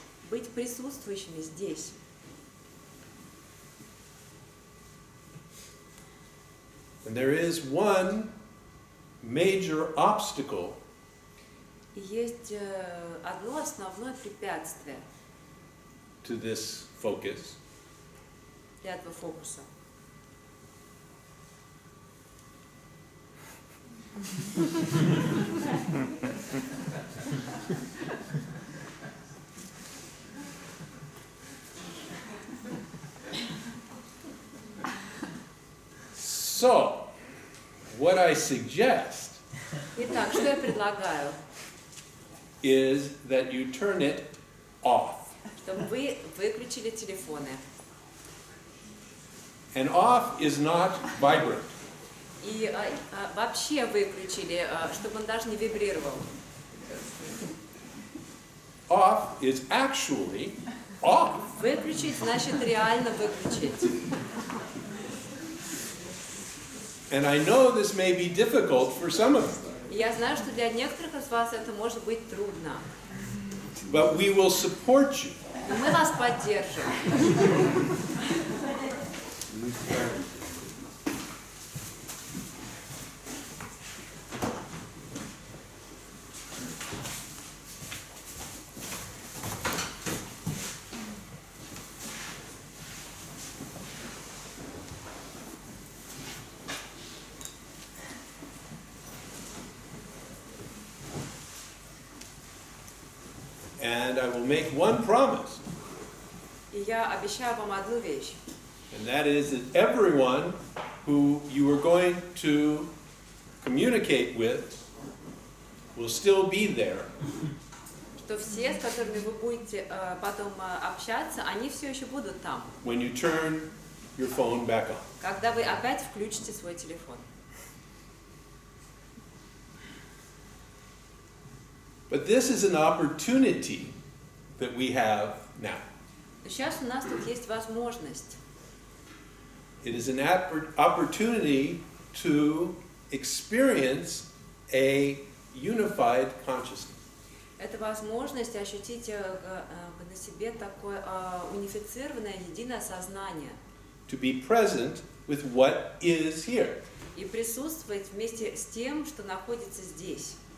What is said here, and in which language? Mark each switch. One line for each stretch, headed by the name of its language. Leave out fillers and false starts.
Russian: Быть присутствующими здесь.
English: And there is one major obstacle
Russian: И есть одно основное препятствие
English: to this focus,
Russian: для этого фокуса.
English: So, what I suggest
Russian: Итак, что я предлагаю?
English: is that you turn it off.
Russian: Чтобы вы выключили телефоны.
English: And off is not vibrant.
Russian: И вообще выключили, чтобы он даже не вибрировал.
English: Off is actually off.
Russian: Выключить значит реально выключить.
English: And I know this may be difficult for some of you,
Russian: И я знаю, что для некоторых из вас это может быть трудно.
English: but we will support you.
Russian: Но мы вас поддержим.
English: And I will make one promise,
Russian: И я обещаю вам одну вещь.
English: and that is that everyone who you are going to communicate with will still be there
Russian: Что все, с которыми вы будете потом общаться, они все еще будут там,
English: when you turn your phone back on.
Russian: когда вы опять включите свой телефон.
English: But this is an opportunity that we have now.
Russian: Сейчас у нас тут есть возможность.
English: It is an opportunity to experience a unified consciousness.
Russian: Это возможность ощутить на себе такое унифицированное, единое сознание.
English: To be present with what is here.
Russian: И присутствовать вместе с тем, что находится здесь.